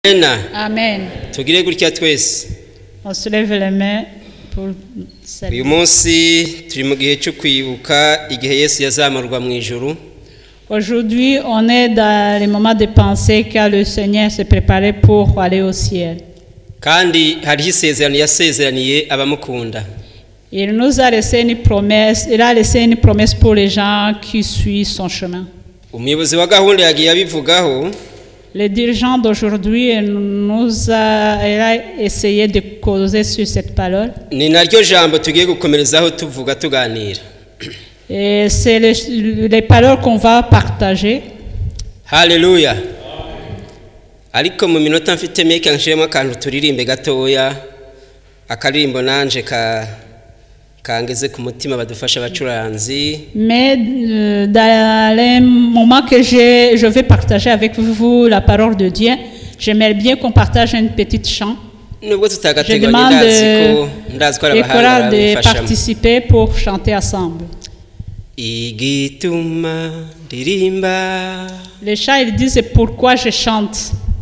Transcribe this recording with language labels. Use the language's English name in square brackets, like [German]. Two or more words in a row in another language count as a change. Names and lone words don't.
[Kinyarwanda] Amen. Tugire gutya twese. [French] On se lève les mains pour saluer. [Kinyarwanda] Uyu munsi turi mu gihe cyo kwibuka igihe Yesu yazamurwa mu ijuru. [French] Aujourd'hui, on est dans le moment de penser que le Seigneur se préparait pour aller au ciel. [Kinyarwanda] Kandi hariho isezerano yasezeraniye abamukunda. [French] Il nous a laissé une promesse, il a laissé une promesse pour les gens qui suivent son chemin. [Kinyarwanda] Umuyobozi wa gahunda yagiye abivugaho. [French] Le dirigeant d'aujourd'hui il a essayé de causer sur cette parole. [Kinyarwanda] Ni naryo jambo tugiye gukomerezaho tuvuga tuganira. [French] Et c'est les paroles qu'on va partager. Hallelujah. [Kinyarwanda] Ariko mu minota mfite meke nshiremo akantu turirimbe gatoya akaririmbo nanje kangeze ku mutima badufasha abacuranzi. [French] Mais dans les moments que je vais partager avec vous la parole de Dieu, j'aimerais bien qu'on partage une petite chant. Je demande les chorales de participer pour chanter ensemble. Les chants ils disent pourquoi je chante.